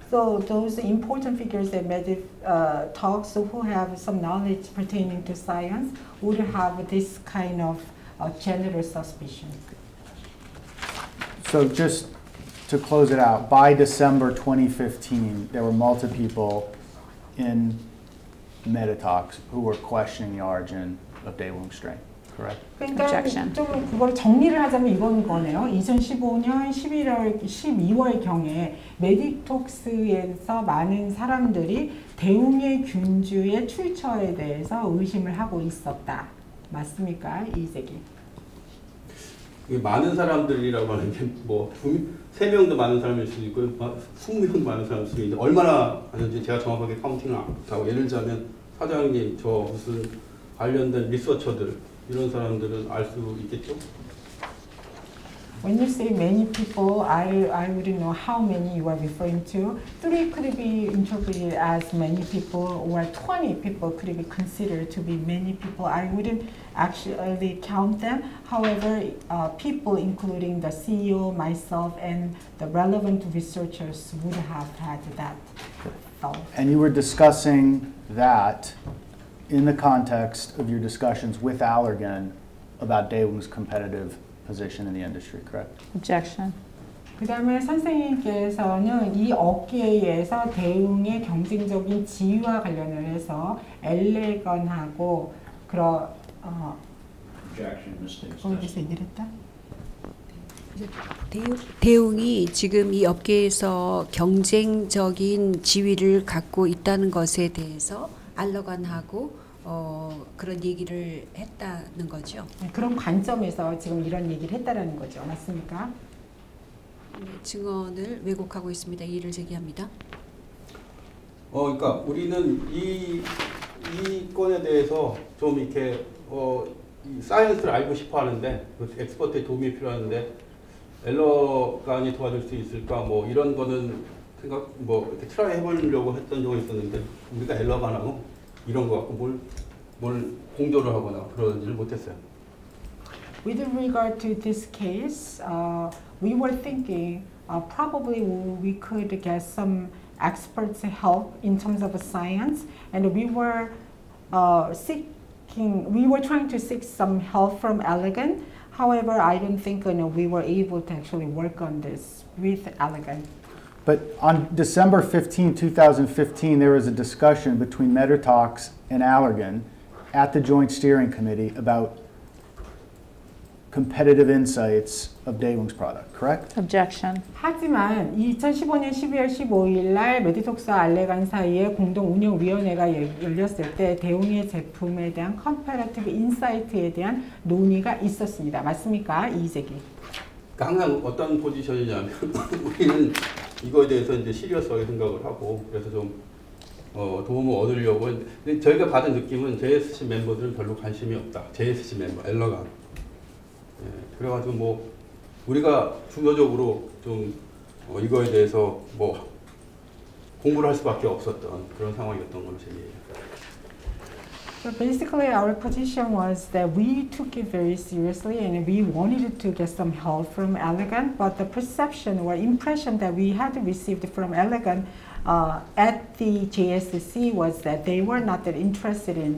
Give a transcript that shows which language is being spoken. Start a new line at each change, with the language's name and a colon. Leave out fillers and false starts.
English: So those important figures at Meditox who have some knowledge pertaining to science would have this kind of general suspicion. So just to close it out, by December 2015, there were multiple people in Meditox who were questioning the origin of Daewoo strain, correct?
Korean: 그러니까
English: Objection.
Korean: 좀 그걸 정리를 하자면 이건 거네요. 2015년 12월경에 메디톡스에서 많은 사람들이 대웅의 균주의 출처에 대해서 의심을 하고 있었다. 맞습니까? 이재기. 많은 사람들이라고 하는 게 뭐 3명도 많은 사람일 수도 있고 20명도 많은 사람일 수도 있는데 얼마나 하는지 제가 정확하게 카운팅을 안 하고 예를 들자면 사장님 저 무슨 관련된 리서처들 이런 사람들은 알 수 있겠죠?
English: When you say many people, I wouldn't know how many you are referring to. 3 could be interpreted as many people, or 20 people could be considered to be many people. I wouldn't actually count them. However, people including the CEO, myself, and the relevant researchers would have had that thought. And you were discussing that in the context of your discussions with Allergan about Daewoo's competitive position in the industry, correct? Objection.
Korean: 그 다음에 선생님께서는 이 업계에서 대웅의 경쟁적인 지위와 관련을 해서 엘레건하고 거기서 얘기를 했다? 대웅이 지금 이 업계에서 경쟁적인 지위를 갖고 있다는 것에 대해서 알러간하고 그런 얘기를 했다는 거죠. 그런 관점에서 지금 이런 얘기를 했다라는 거죠. 맞습니까? 증언을 왜곡하고 있습니다. 이의를 제기합니다. 그러니까 우리는 이 건에 대해서 좀 이렇게 이 사이언스를 알고 싶어 하는데 엑스퍼트의 도움이 필요한데 엘러간이 도와줄 수 있을까 뭐 이런 거는 이렇게 트라이 해보려고 했던 적이 있었는데 우리가 엘러간하고 이런 거 갖고 뭘 공조를 하거나 그러지를 못했어요.
English: With regard to this case, we were thinking probably we could get some experts' help in terms of science, and we were trying to seek some help from Allergan. However, I don't think we were able to actually work on this with Allergan. But on December 15, 2015, there was a discussion between Meditox and Allergan at the Joint Steering Committee about competitive insights of Daewoo's product, correct? Objection.
Korean: 하지만 2015년 12월 15일 날 메디톡스와 알레간 사이에 공동 운영위원회가 열렸을 때 대웅의 제품에 대한 컴패러티브 인사이트에 대한 논의가 있었습니다. 맞습니까? 이재기. 그러니까 항상 어떤 포지션이냐면 우리는 이거에 대해서 이제 시리어스하게 생각을 하고 그래서 좀 도움을 얻으려고 근데 저희가 받은 느낌은 JSC 멤버들은 별로 관심이 없다. JSC 멤버, 엘러간. 예, 그래가지고 뭐 우리가 주도적으로 좀 이거에 대해서 뭐 공부를 할 수밖에 없었던 그런 상황이었던 걸로 제기해요.
English: So basically our position was that we took it very seriously and we wanted to get some help from Elegant, but the perception or impression that we had received from Elegant at the JSC was that they were not that interested in.